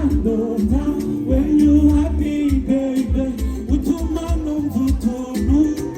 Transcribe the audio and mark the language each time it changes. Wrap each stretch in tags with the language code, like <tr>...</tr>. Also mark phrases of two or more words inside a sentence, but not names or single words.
<rw>ndota</rw> <en>when you happy baby</en> <rw>utuma numva utuntu</rw>